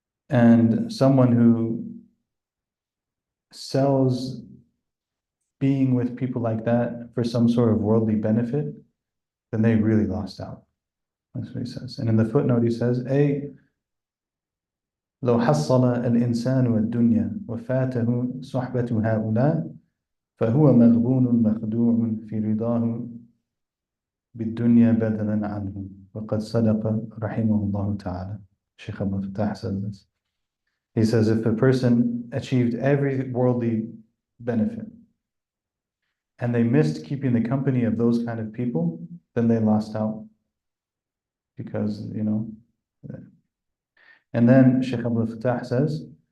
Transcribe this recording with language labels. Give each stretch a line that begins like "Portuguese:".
English: And someone who sells being with people like that for some sort of worldly benefit, then they really lost out. That's what he says. And in the footnote he says,
Arabic: لو حصل الإنسان والدنيا وفاته صحبة هؤلاء فهو مغبون مخدوع في رضاه بالدنيا بدلا عنه وقد صدق رحمه الله تعالى.
English: Shaykh Abdul says this. He says, if a person achieved every worldly benefit and they missed keeping the company of those kind of people, then they lost out. Because, and then Shaykh Abdul says,